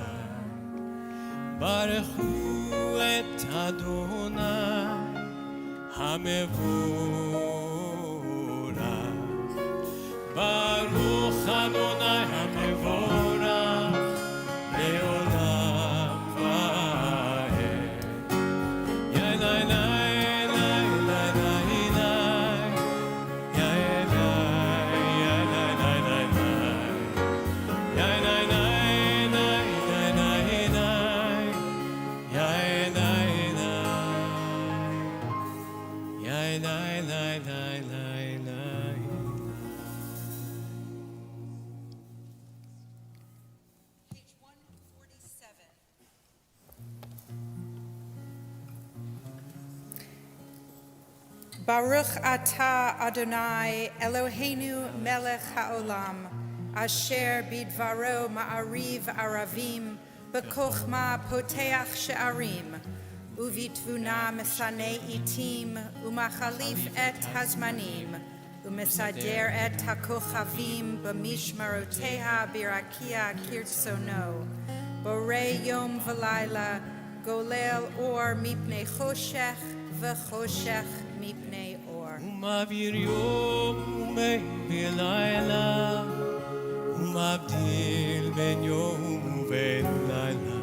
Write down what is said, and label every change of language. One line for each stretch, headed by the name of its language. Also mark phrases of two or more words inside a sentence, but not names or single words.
Hebrew: ברכו את ה' המבורך ברוך ה' המבורך לעולם ועד. Ya la la la la la la, ya la ya la la la la, ya la la la la la la, ya la la, ya la la la la la.
English: Page 147.
Hebrew: ברוך אתה ה' אלהינו מלך העולם אשר בדברו מעריב ערבים בחכמה פותח שערים, ובתבונה משנה עתים ומחליף את הזמנים ומסדר את הכוכבים במשמרותיהם ברקיע כרצונו, בורא יום ולילה גולל אור מפני חשך וחשך מפני אור. ומעביר יום ומעביר לילה, ומבדיל בין יום ובין לילה.